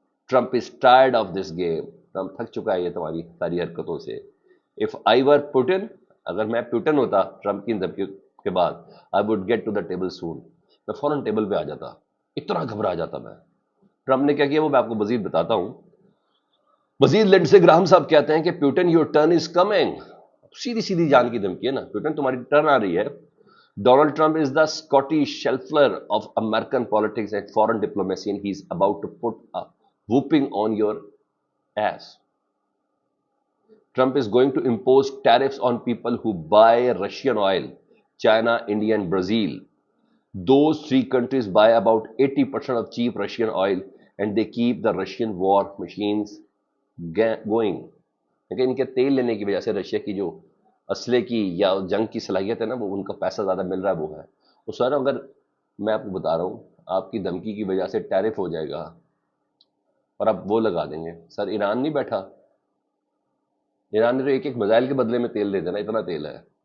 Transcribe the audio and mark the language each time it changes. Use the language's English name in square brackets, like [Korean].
[English] Trump is tired of this game, [Urdu] Trump تھک چکا ہے یہ تمہاری ساری حرکتوں سے۔ [English] if I were Putin, [Urdu] اگر میں پوٹن ہوتا ٹرمپ کی دھمکی کے بعد، [English] I would get to the table soon, [Urdu] میں فوراً ٹیبل پہ آ جاتا، اتنا گھبرا جاتا میں۔ ٹرمپ نے کیا کیا وہ میں آپ کو مزید بتاتا ہوں۔ مزید لنڈسے گراہم صاحب کہتے ہیں کہ [English] Putin your turn is coming, [Urdu] سیدھی سیدھی جان کی دھمکی ہے نا، پیوٹن تمہاری ٹرن آ رہی ہے، [English] Donald Trump is the Scottish shelfer of American politics and foreign diplomacy, and he's about to put a whooping on your ass. Trump is going to impose tariffs on people who buy Russian oil, China, India, and Brazil. Those three countries buy about 80% of cheap Russian oil, and they keep the Russian war machines going. [Urdu] لیکن ان کے تیل لینے کی وجہ سے Russia کی جو اسلحے کی یا جنگ کی صلاحیت ہے نا، وہ ان کا پیسہ زیادہ مل رہا ہے، وہ ہے. تو سر اگر میں آپ کو بتا رہا ہوں آپ کی دھمکی کی وجہ سے ٹیرف ہو جائے گا اور آپ وہ لگا دیں گے. سر ایران نہیں بیٹھا، ایران نے تو ایک ایک میزائل کے بدلے میں تیل دے دینا، اتنا تیل ہے.